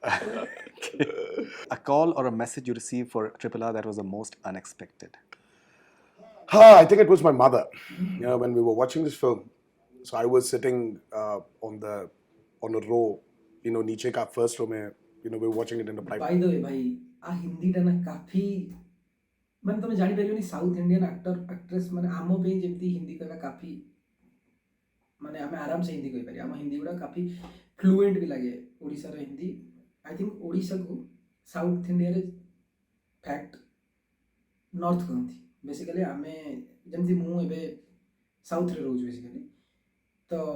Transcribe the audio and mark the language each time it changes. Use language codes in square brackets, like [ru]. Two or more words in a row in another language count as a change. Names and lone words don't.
[en] A call or a message you received for Triple R that was the most unexpected? I think it was my mother. You know, when we were watching this film, so I was sitting on a row, you know, [hi] नीचे का [en] first row mein, you know, we were watching it in the pipe. By the way [or] ଭାଇ ଆ ହିନ୍ଦୀ ଟା ନା କାଫି ମାନେ ତମେ ଜାଣିପାରିବନି [en] South Indian actor actress [or] ମାନେ ଆମ ପାଇଁ ଯେମିତି ହିନ୍ଦୀ କହିବା କାଫି ମାନେ ଆମେ ଆରାମସେ ହିନ୍ଦୀ କହିପାରିବା ଆମ ହିନ୍ଦୀ ଗୁଡ଼ା କାଫି ଫ୍ଲୁଏଣ୍ଟ ବି ଲାଗେ ଓଡ଼ିଶାର ହିନ୍ଦୀ [en] I think [or] ଓଡ଼ିଶାକୁ ସାଉଥ ଇଣ୍ଡିଆରେ ଫ୍ୟାକ୍ଟ ନର୍ଥ କହନ୍ତି ବେସିକାଲି ଆମେ ଯେମିତି ମୁଁ ଏବେ ସାଉଥରେ ରହୁଛି ବେସିକାଲି ତ